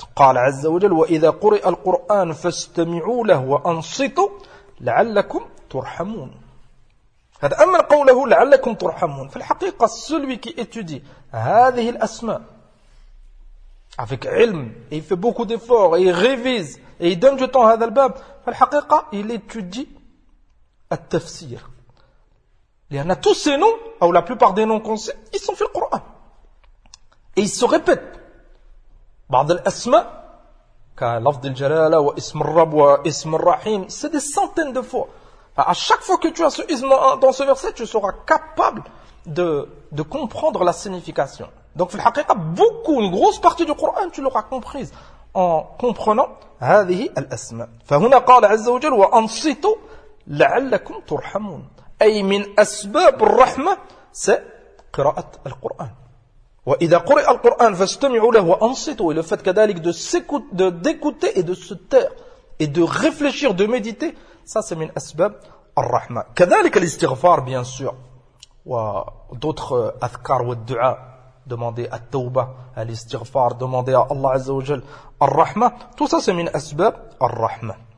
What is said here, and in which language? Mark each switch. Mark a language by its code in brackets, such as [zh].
[ar] قال عز وجل وَإِذَا قُرِئَ الْقُرْآنُ فَاسْتَمِعُوا لَهُ وَأَنْصِتُوا لَعَلَّكُمْ تُرْحَمُونَ هذا أما قوله لعلكم ترحمون في الحقيقة [fr] celui qui étudie هذه الأسماء avec علم il fait beaucoup d'efforts il révise et il donne du temps à هذا الباب [ar] في الحقيقة [fr] il étudie التفسير لأن tous ces noms ou la plupart des noms qu'on sait ils sont [ar] في القرآن [fr] Et il se répète. [ar] بعض الأسماء كلفظ الجلالة واسم الرب واسم الرحيم [fr] c'est des centaines de fois. À chaque fois que tu as ce isme dans ce verset, tu seras capable de comprendre la signification. Donc, في الحقيقة, beaucoup, une grosse partie du Coran, tu l'auras comprise en comprenant هذه الأسماء. [ar] فهنا قال عز وجل وأنصتوا لعلكم ترحمون. أي من أسباب الرحمة c'est قراءة القرآن. وإذا قرئ القرآن فاستمعوا له وأنصتوا [fr] le fait que d'alik d'écouter et de se taire et de réfléchir de méditer ça c'est [ar] من أسباب الرحمة كذلك الاستغفار [fr] bien sûr و d'autres أذكار والدعاء demander التوبة الاستغفار demander à الله عز وجل الرحمة tout ça c'est [ar] من أسباب الرحمة